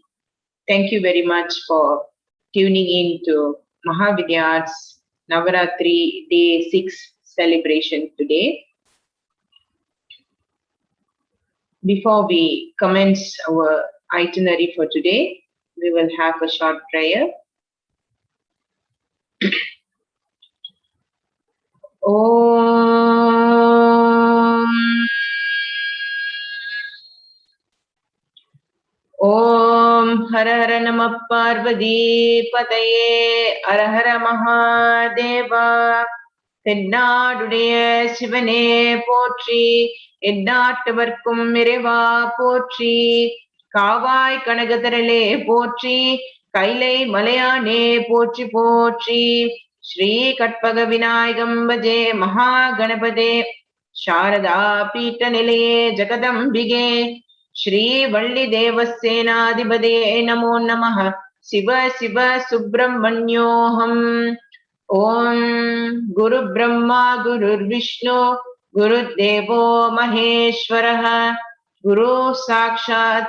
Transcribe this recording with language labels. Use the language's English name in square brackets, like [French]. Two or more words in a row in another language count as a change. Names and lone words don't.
[English] Thank you very much for tuning in to Mahavidyar's Navarathri Day 6 celebration today. Before we commence our itinerary for today, we will have a short prayer. [Sanskrit] ॐ हर हर नमः पार्वती पतये हर हर महादेव [Tamil] தென்னாடுடைய சிவனே போற்றி எந்நாட்டவர்க்கும் இறைவா போற்றி காவாய் கனகதரலே போற்றி கைலை மலையானே போற்றி போற்றி [Sanskrit] श्री कर्पक विनायकम् भजे महागणपते शारदा पीठ निलये ஜகதம்பிகே श्री वल्ली देवसेनाधिपते नमो नमः शिव शिव सुब्रह्मण्योऽहम् ओम गुरु ब्रह्मा गुरुर्विष्णु गुरुदेवो महेश्वरः गुरु साक्षात्